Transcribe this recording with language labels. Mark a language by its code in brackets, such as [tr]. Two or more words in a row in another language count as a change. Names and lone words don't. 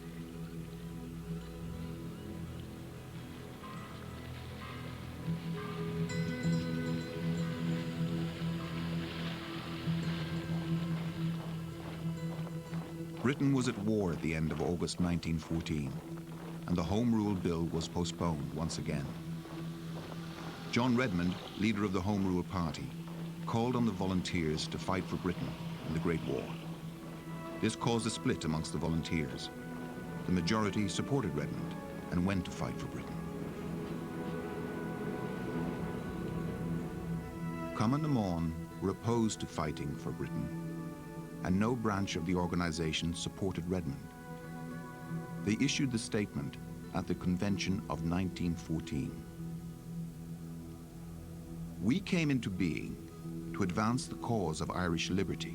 [en] Britain was at war at the end of August 1914, and the Home Rule Bill was postponed once again. John Redmond, leader of the Home Rule Party, called on the volunteers to fight for Britain in the Great War. This caused a split amongst the volunteers. The majority supported Redmond and went to fight for Britain. Cumann na mBan were opposed to fighting for Britain, and no branch of the organization supported Redmond. They issued the statement at the Convention of 1914. We came into being to advance the cause of Irish liberty.